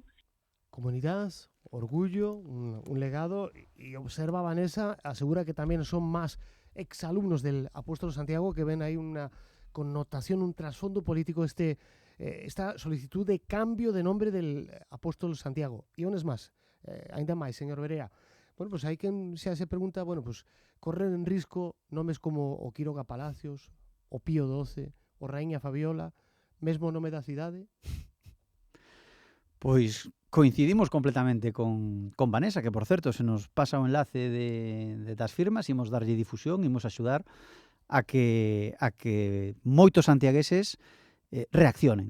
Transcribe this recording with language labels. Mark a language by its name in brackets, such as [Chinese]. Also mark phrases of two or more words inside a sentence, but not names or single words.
[Spanish] Comunidad, orgullo, un legado, y observa Vanessa, asegura que también son más exalumnos del Apóstolo Santiago que ven ahí una connotación, un trasfondo político, esta solicitud de cambio de nombre del Apóstolo Santiago. [Galician] E un es máis, ainda máis, señor Berea. Bueno, pues hai quen xa se pregunta, bueno, pues correr en risco nomes como o Quiroga Palacios, o Pío XII, o Raíña Fabiola, mesmo o nome da cidade. Pois coincidimos completamente con Vanessa, que por certo se nos pasa o enlace das firmas, imos darlle difusión, imos axudar a que moitos santiagueses reaccionen.